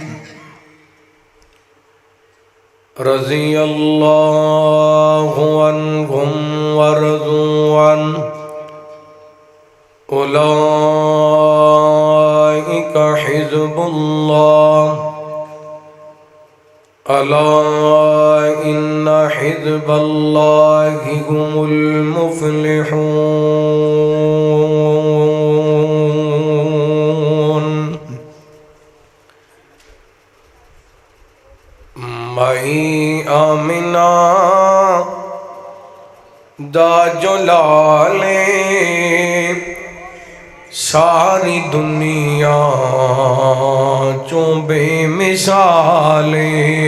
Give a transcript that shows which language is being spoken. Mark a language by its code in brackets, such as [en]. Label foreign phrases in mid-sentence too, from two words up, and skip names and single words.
[ar] رضي الله عنهم ورضوا عنه أولئك حزب الله ألا إن حزب الله هم المفلحون. [pa] مائی آمنہ دا جلالے ساری دنیا چوں بے مثالے.